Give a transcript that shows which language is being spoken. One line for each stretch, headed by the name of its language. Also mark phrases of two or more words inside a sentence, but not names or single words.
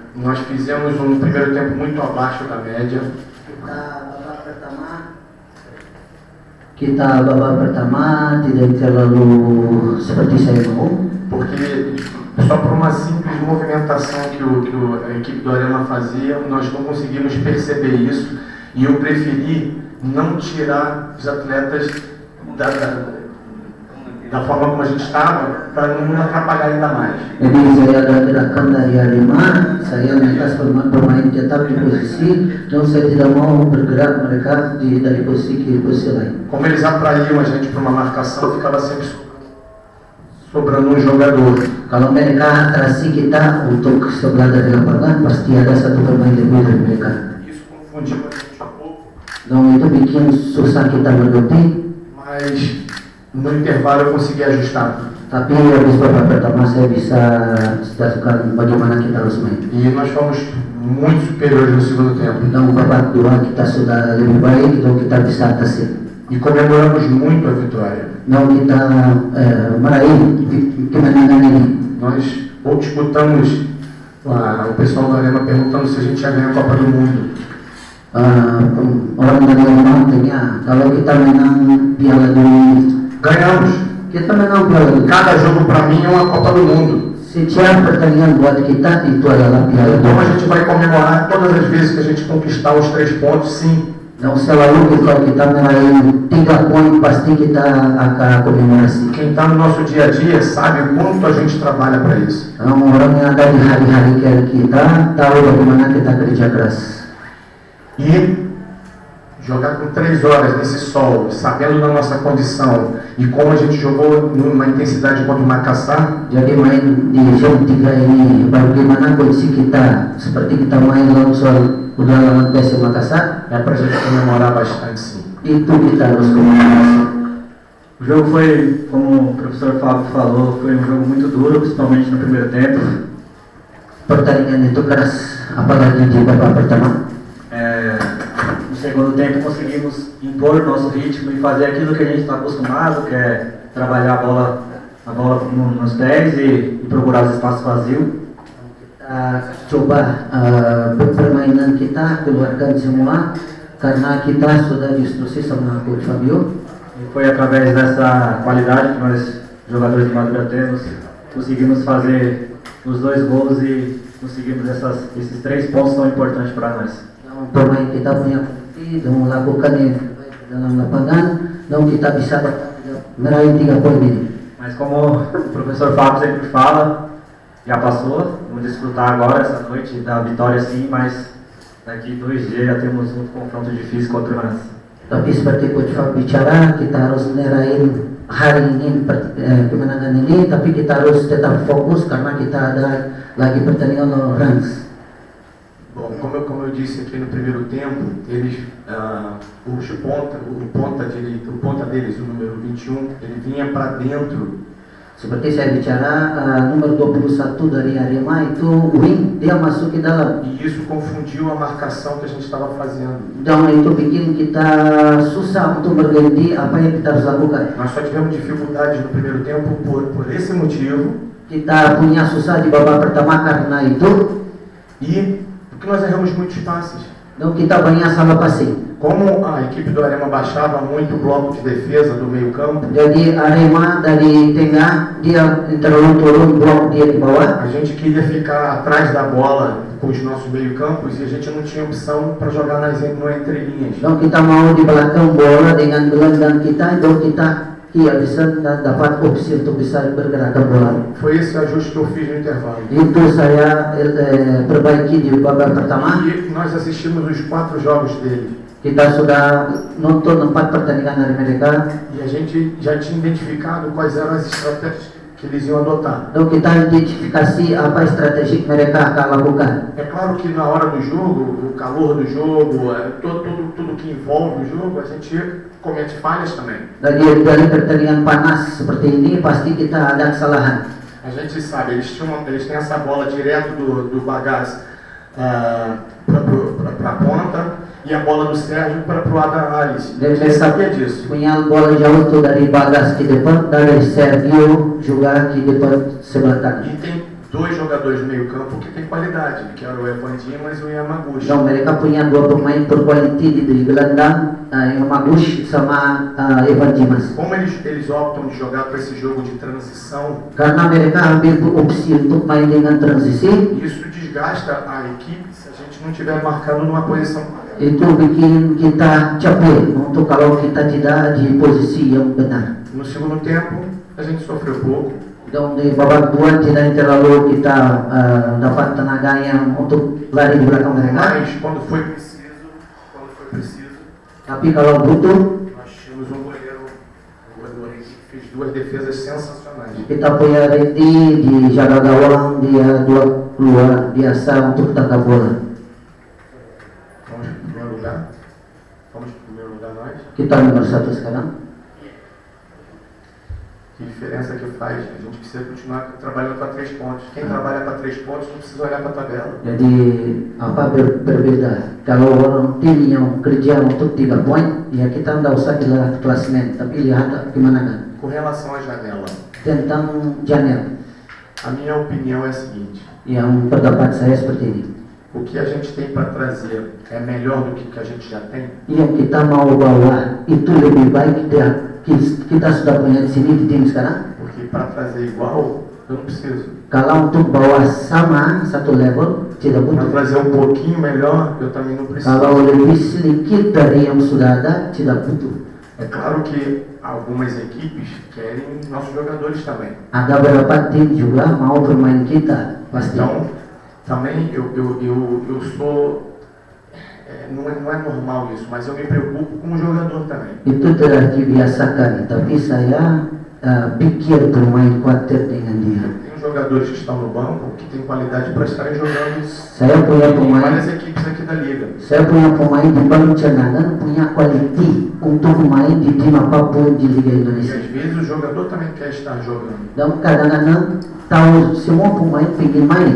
Portuguese: Nós fizemos um primeiro tempo muito abaixo da média.
Indonesian: Kita babak pertama tidak terlalu seperti saya mau.
Portuguese: Porque só por uma simples movimentação que a equipe do Arema fazia, nós não conseguimos perceber isso. E eu preferi não tirar os atletas da forma como a gente estava, para não atrapalhar ainda mais.
Indonesian: Jadi saya ada gerakan dari Arema, saya minta pemain tetap di posisi, dan saya tidak mau bergerak mereka dari posisi ke posisi lain.
Portuguese: Como eles atraíam a gente para uma marcação, ficava sempre sobrando um jogador.
Indonesian: Kalau mereka atrasi kita untuk sebelah dari lapangan, pasti ada satu pemain lebih dari mereka.
Portuguese: Isso confundiu a gente um pouco.
Indonesian: Dan itu bikin susah kita berhenti.
Portuguese: Mas no intervalo eu consegui ajustar.
Indonesian: Tapi habis babak pertama saya bisa jelaskan bagaimana kita harus main.
Portuguese: E nós fomos muito superiores no segundo tempo.
Indonesian: Dan babak kedua kita sudah lebih baik, dan kita bisa atasi.
Portuguese: E comemoramos muito a vitória.
Indonesian: Dan kita meraih kemenangan ini.
Portuguese: Nós disputamos, o pessoal do Arema perguntando se a gente ia ganhar a Copa do Mundo.
Indonesian: Orang dari Arema tanya, kalau kita menang Piala Dunia.
Portuguese: Ganhamos.
Indonesian: Kita menang Piala Dunia.
Portuguese: Cada jogo para mim é uma Copa do Mundo.
Indonesian: Setiap pertandingan buat kita itu adalah Piala
Portuguese: Então a
Indonesian: Dunia.
Portuguese: gente vai comemorar todas as vezes que a gente conquistar os 3 pontos, sim.
Indonesian: Dan selalu kalau kita meraih 3 poin, pasti kita akan komemorasi.
Portuguese: Quem está no nosso dia a dia sabe o quanto a gente trabalha para isso.
Indonesian: Orang yang ada di hari-hari kita tahu bagaimana kita kerja keras.
Portuguese: E jogar com 3 horas nesse sol, sabendo da nossa condição e como a gente jogou numa intensidade contra o Makassar.
Indonesian: Jadi main di jam 3 ini, bagaimana kondisi kita, seperti kita main lawan udah lawan PSM Makassar,
Portuguese: É para a gente comemorar bastante, sim.
Indonesian: itu kita harus komemorasi.
Portuguese: O jogo foi, como o professor Fábio falou, foi um jogo muito duro, principalmente no primeiro tempo.
Indonesian: Pertandingan itu keras, apalagi di babak pertama.
Portuguese: No segundo tempo conseguimos impor o nosso ritmo e fazer aquilo que a gente está acostumado, que é trabalhar a bola nos pés e procurar os espaços vazios.
Indonesian: Kita coba permainan kita keluarkan semua, karena kita sudah diinstruksi sama Coach Fabio.
Portuguese: E foi através dessa qualidade que nós, jogadores de Madura, temos, conseguimos fazer os 2 gols e conseguimos esses 3 pontos tão importantes para nós.
Indonesian: Pemain kita punya bukti dan melakukan yang terbaik dalam lapangan, dan kita bisa meraih 3 poin ini.
Portuguese: Mas como o professor Fábio sempre fala, já passou, vamos desfrutar agora essa noite da vitória sim, mas daqui 2 dias já temos um confronto difícil contra o Rans.
Indonesian: Tapi seperti Coach Fab bicara, kita harus meraih hari ini kemenangan ini, tapi kita harus tetap fokus karena kita ada lagi pertandingan lawan Rans.
Portuguese: Bom, como eu disse aqui no primeiro tempo, eles, o ponta deles, o número 21, ele vinha para dentro.
Indonesian: Seperti saya bicara, nomor 21 dari Arema itu wing, dia masuk ke dalam.
Portuguese: E isso confundiu a marcação que a gente estava fazendo.
Indonesian: Dan itu bikin kita susah untuk berganti apa yang kita harus lakukan.
Portuguese: Nós só tivemos dificuldades no primeiro tempo por esse motivo.
Indonesian: Kita punya susah di babak pertama karena itu.
Portuguese: E porque nós erramos muitos passes.
Indonesian: Dan kita banyak salah passing.
Portuguese: Como a equipe do Arema baixava muito o bloco de defesa do meio campo,
Indonesian: Jadi Arema dari tengah, dia terlalu turun blok dia di bawah.
Portuguese: a gente queria ficar atrás da bola com os nossos meio campos e a gente não tinha opção para jogar no entrelinhas.
Indonesian: Dan kita mau di belakang bola dengan gelandang kita, dan kita tidak bisa dapat opsi untuk bisa bergerak ke bola.
Portuguese: Foi esse ajuste que eu fiz no intervalo.
Indonesian: Itu saya perbaiki di babak pertama.
Portuguese: E nós assistimos os 4 jogos dele.
Indonesian: Kita sudah nonton 4 pertandingan dari mereka.
Portuguese: E a gente já tinha identificado quais eram as estratégias que eles iam adotar.
Indonesian: Dan kita identifikasi apa strategi mereka akan lakukan.
Portuguese: É claro que na hora do jogo, o calor do jogo, tudo que envolve o jogo, a gente comete falhas também.
Indonesian: Dari pertandingan panas seperti ini pasti kita ada kesalahan.
Portuguese: A gente sabe, eles têm essa bola direto do Bagaz para a ponta e a bola do Sérgio para o Adam Alice. A gente sabia disso.
Indonesian: Punya bola jauh tuh dari Bagas ke depan, dari Sergio juga ke depan sebelah kanan.
Portuguese: E tem dois jogadores de meio campo que tem qualidade, que era o Evan Dimas e o Yamaguchi.
Indonesian: So mereka punya dua pemain berkualiti di gelandang, Yamaguchi sama Evan Dimas.
Portuguese: Como eles optam de jogar para esse jogo de transição,
Indonesian: Karena mereka ambil opsi untuk main dengan transisi,
Portuguese: isso desgasta a equipe se a gente não estiver marcando numa posição correta.
Indonesian: itu bikin kita capek untuk kalau kita tidak di posisi yang benar.
Portuguese: No segundo tempo, a gente sofreu pouco.
Indonesian: Dan di babak dua tidak terlalu kita dapat tenaga yang untuk lari di belakang mereka.
Portuguese: Mas quando foi preciso,
Indonesian: Tapi kalau butuh,
Portuguese: nós tínhamos um goleiro que fez duas defesas sensacionais.
Indonesian: kita punya Randy di jaga gawang, dia dua keluar biasa untuk tangkap bola.
Portuguese: Vamos para o primeiro lugar. Vamos para o primeiro lugar nós.
Indonesian: Kita nomor 1 sekarang.
Portuguese: Que diferença que faz? A gente precisa continuar trabalhando para 3 pontos. Quem trabalha para 3 pontos não precisa olhar para a tabela.
Indonesian: Jadi apa berbeda? Kalau orang tim yang kerja untuk 3 poin, ya kita tidak usah lihat klasmen, tapi lihat gimana kan.
Portuguese: Com relação à janela,
Indonesian: Tentang Janel,
Portuguese: a minha opinião é a seguinte:
Indonesian: yang pendapat saya seperti ini.
Portuguese: o que a gente tem para trazer é melhor do que o que a gente já tem?
Indonesian: Yang kita mau bawa itu lebih baik dari kita sudah punya di sini di tim sekarang.
Portuguese: Porque para trazer igual, eu não preciso.
Indonesian: Kalau untuk bawa sama satu level tidak
Portuguese: Para
Indonesian: butuh.
Portuguese: trazer um pouquinho melhor, eu também não preciso.
Indonesian: Kalau lebih sedikit dari yang sudah ada tidak butuh.
Portuguese: É claro que algumas equipes querem nossos jogadores também.
Indonesian: Ada beberapa tim juga mau bermain kita pasti.
Portuguese: Então, também eu sou... não é normal isso, mas eu me preocupo com o jogador também.
Indonesian: Itu telah dibiasakan, tapi saya pikir bermain khawatir dengan dia.
Portuguese: Tem jogadores que estão no banco que têm qualidade para estarem jogando
Indonesian: Saya punya
Portuguese: em
Indonesian: pemain,
Portuguese: várias equipes aqui da liga.
Indonesian: saya punya pemain di bank cadangan punya kualiti untuk main di tim apapun di Liga
Portuguese: E
Indonesian: Indonesia.
Portuguese: às vezes o jogador também quer estar jogando.
Indonesian: Dan kadang-kadang tahu semua pemain ingin main.